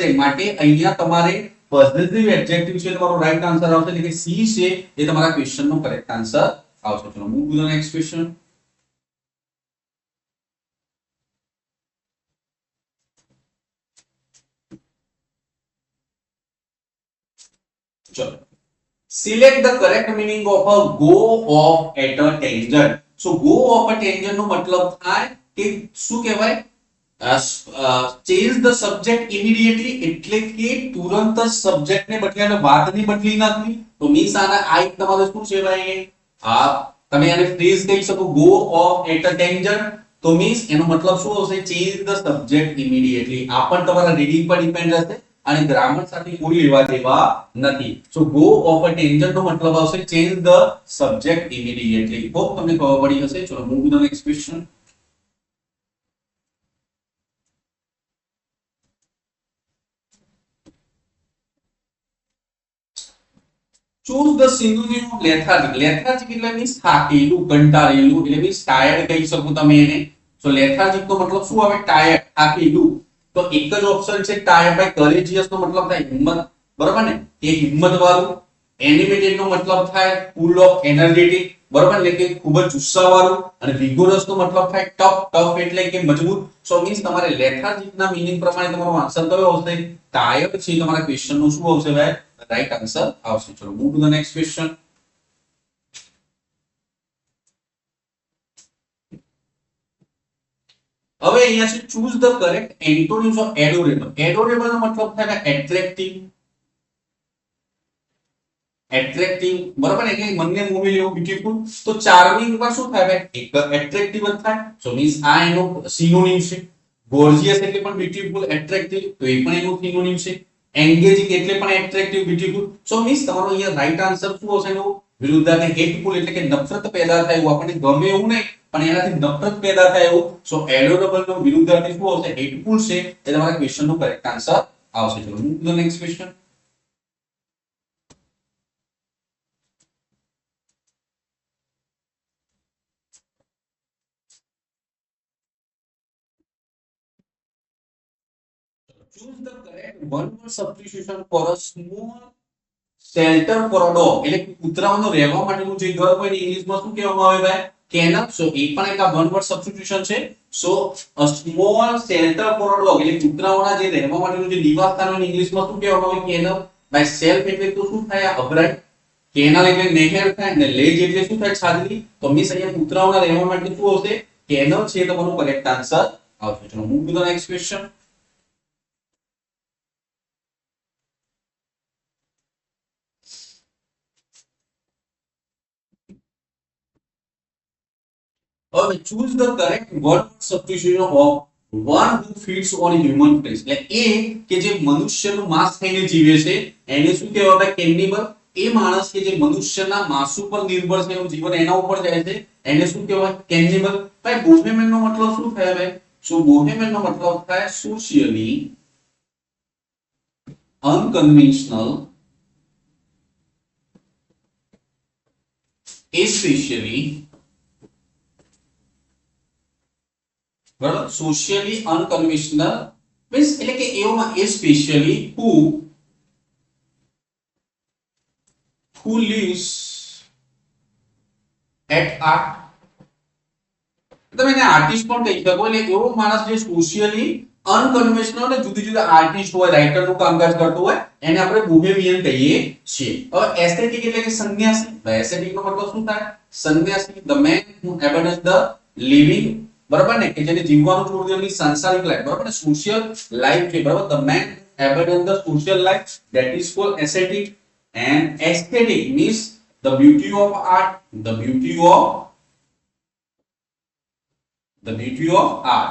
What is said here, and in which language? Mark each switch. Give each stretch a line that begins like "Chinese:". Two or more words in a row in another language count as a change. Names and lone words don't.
Gujarati: માટે અહીંયા તમારે
English: possessive adjective
Gujarati: છે તમારો
English: right answer
Gujarati: આવશે. એટલે કે સી છે એ તમારા ક્વેશ્ચન નો
English: correct answer
Gujarati: આવશે.
English: ચલો move to the next question. ચલો select the correct meaning of a go off at a tangent. so go off a tangent
Gujarati: નો મતલબ થાય કે શું કહેવાય?
English: change the subject immediately
Gujarati: એટલે કે તુરંત જ સબ્જેક્ટ ને બદલે અને વાત ની બદલી નાખવી. તો મીન્સ આના આ એક તમારે શું છે ભાઈ? આ તમે આને ફ્રેઝ કહી શકો
English: go off at a tangent.
Gujarati: તો મીન્સ એનો મતલબ શું આવશે?
English: change the subject immediately.
Gujarati: આ પણ તમારા રીડિંગ પર ડિપેન્ડ રહેશે અને ગ્રામર સાથે કોઈ લેવા દેવા નથી.
English: so go off a tangent
Gujarati: નો મતલબ આવશે
English: change the subject immediately.
Gujarati: હોપ તમને ખબર પડી હશે. ચલો
English: move to the next question. choose the synonym of lethargic.
Gujarati: lethargic એટલે મીન્સ થાકેલું, કંટાળેલું એટલે મીન્સ ટાયર્ડ કહી શકો તમે એને. સો lethargic નો મતલબ શું આવે? ટાયર્ડ, થાકેલું. તો એક જ ઓપ્શન છે ટાયર્ડ. બાય courageous નો મતલબ થાય હિંમત. બરોબર ને? એ હિંમત વાળું. એનિમેટેડ નો મતલબ થાય
English: full of energetic.
Gujarati: બરોબર? એટલે કે ખૂબ જ જુસ્સા વાળું. અને વિગોરસ નો મતલબ થાય ટફ. ટફ એટલે કે મજબૂત. સો મીન્સ તમારે લેથાર્જિક ના મીનિંગ પ્રમાણે તમારો આન્સર કયો આવશે? ટાયર્ડ છે તમારા ક્વેશ્ચન નો શું આવશે ભાઈ?
English: right answer
Gujarati: આવશે. ચલો
English: move to the next question.
Gujarati: હવે અહીંયા છે
English: choose the correct antonyms of adorable.
Gujarati: Adorable નો મતલબ થાય
English: attractive, attractive,
Gujarati: બરાબર ને, એટલે મનને મોહી લેવું, બ્યુટીફુલ. તો ચાર્મિંગ માં શું થાય ભાઈ? એક એટ્રેક્ટિવ જ થાય. સો મીન્સ આ એનો સિનોનિમ છે. ગોર્જિયસ એટલે પણ
English: beautiful, attractive,
Gujarati: તો એ પણ એનો સિનોનિમ છે. એન્ગેજિંગ એટલે પણ
English: attractive, beautiful.
Gujarati: સો મીન્સ તમારો અહીંયા
English: right answer
Gujarati: શું હશે? એનો વિરુદ્ધાર્થ હેટફુલ એટલે કે નફરત પેદા થાય એવું, આપણને ગમે એવું નહીં પણ એનાથી નફરત પેદા થાય એવું. સો એડોરેબલ નો વિરુદ્ધાર્થ શું આવશે? હેટફુલ છે. એ તમારા ક્વેશ્ચન નો
English: correct answer
Gujarati: આવશે.
English: ચલો move to the next question. choose the correct one word substitution for a small shelter for a dog.
Gujarati: એટલે કૂતરાઓનો રહેવા માટેનું જે ઘર હોય ને ઇંગ્લિશમાં શું કહેવામાં આવે ભાઈ? કેનલ. સો એ પણ એક
English: one word substitution
Gujarati: છે. સો
English: a small shelter for a dog
Gujarati: એટલે કૂતરાઓના જે રહેવા માટેનું જે નિવાસ સ્થાન હોય ઇંગ્લિશમાં શું કહેવામાં આવે? કેનલ. બાય સેલ્ફ એટલે તો શું થાય? અભરાય. કેનલ એટલે નહેર થાય ને લેજ એટલે શું થાય? છાજલી. તો મીન્સ અહીંયા કૂતરાઓના રહેવા માટે શું આવશે? કેનલ છે તમારું
English: correct answer
Gujarati: આવશે. ચલો
English: move to the next question. હવે choose the correct word substitution of one who feeds on human flesh.
Gujarati: એટલે એ કે જે મનુષ્યનું માંસ ખાઈને જીવે છે એને શું કહેવાય? કેનિબલ. એ માણસ કે જે મનુષ્યના માંસ ઉપર નિર્ભર છે, એનું જીવન એના ઉપર જાય છે, એને શું કહેવાય? કેનિબલ. ભાઈ બોહેમિયન નો મતલબ શું થાય ભાઈ? સો બોહેમિયન નો મતલબ થાય
English: socially unconventional,
Gujarati: especially બરાબર,
English: socially unconventional
Gujarati: મીન્સ એટલે કે એમાં સ્પેશિયલી
English: who lives at art.
Gujarati: તમે એને આર્ટિસ્ટ પણ કહી શકો. એટલે એવો માણસ જે
English: socially unconventional
Gujarati: અને જુદી જુદી આર્ટિસ્ટ હોય, રાઇટર નું કામકાજ કરતો હોય, એને આપણે બોહેમિયન કહીએ છીએ. હવે એસ્થેટિક એટલે કે સંન્યાસી. એસ્થેટિક નો મતલબ શું થાય? સંન્યાસી.
English: the man who abandons the living,
Gujarati: બરાબર ને, કે જેને જીવવાનું છોડી દેવાની સાંસારિક લાઈફ, બરાબર ને,
English: social life
Gujarati: છે, બરાબર.
English: the man abandons the social life, that is called ascetic. and aesthetic means the beauty of art, the beauty of art.